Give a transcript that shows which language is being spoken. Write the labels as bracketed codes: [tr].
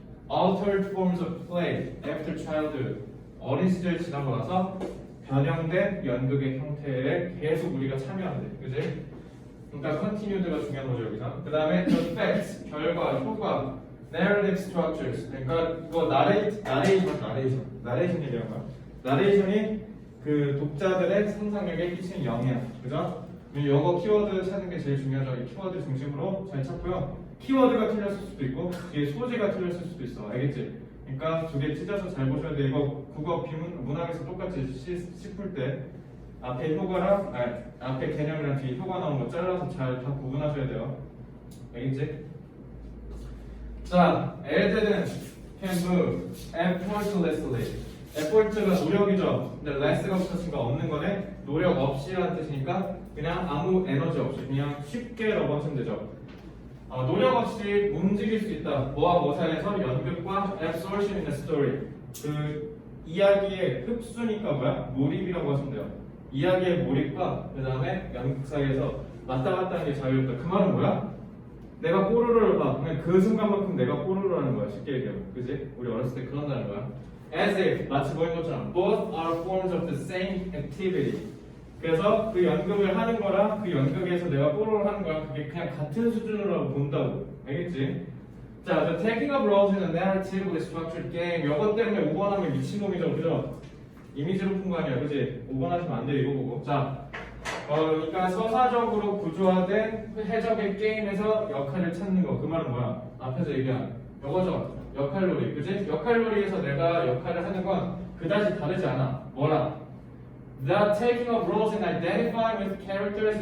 [en] Altered forms of play after childhood. [ko] 어린 시절 지나고 나서 변형된 연극의 형태에 계속 우리가 참여하는데, 그지? 그러니까 continued가 중요한 거죠 여기서. 그 다음에 [en] the facts, [ko] 결과, 효과, [en] narrative structures. [ko] 그러니까 이거 나레이션이라는 나레이션이 그 독자들의 상상력에 끼치는 영향, 그죠? 영어 키워드 찾는 게 제일 중요하죠. 이 키워드 중심으로 잘 찾고요. 키워드가 틀렸을 수도 있고 뒤에 소재가 틀렸을 수도 있어. 알겠지? 그러니까 두 개 찢어서 잘 보셔야 돼. 이거 국어 비문 문학에서 똑같이 씹을 때 앞에 효과랑 앞에 개념이랑 뒤에 효과 나온 거 잘라서 잘 다 구분하셔야 돼요. 알겠지? 자, 애들은 [en] can move effortlessly. [ko] effort가 노력이죠. 근데 less가 붙었으니까 없는 거네. 노력 없이라는 뜻이니까 그냥 아무 에너지 없이 그냥 쉽게라고 하시면 되죠. 노력 없이 움직일 수 있다. 뭐와 뭐 사이에서 연극과 [en] absorption in the story. [ko] 그 이야기의 흡수니까 뭐야? 몰입이라고 하시면 돼요. 이야기의 몰입과 그 다음에 연극 사이에서 왔다 갔다 하는 게 자유롭다. 그 말은 뭐야? 내가 뽀로로를 봐. 그냥 그 순간만큼 내가 뽀로로 하는 거야. 쉽게 얘기하면. 그지? 우리 어렸을 때 그런다는 거야. [en] As if, [ko] 마치 보인 것처럼 [en] both are forms of the same activity. [ko] 그래서 그 연극을 하는 거랑 그 연극에서 내가 뽀로로를 하는 거랑 그게 그냥 같은 수준으로 본다고. 알겠지? [en] 자, the taking of roles in a narratively structured game. [ko] 이것 때문에 5번 하면 미친놈이죠. 그죠? 이미지로 푼 거 아니야. 그지? 5번 하시면 안 돼. 이거 보고. 자, 그러니까 서사적으로 구조화된 해적의 게임에서 역할을 찾는 거. 그 말은 뭐야? 앞에서 얘기한 이거죠. 역할놀이. 그지? 역할놀이에서 내가 역할을 하는 건 그다지 다르지 않아. 뭐라? [en] The taking of roles and identifying with characters.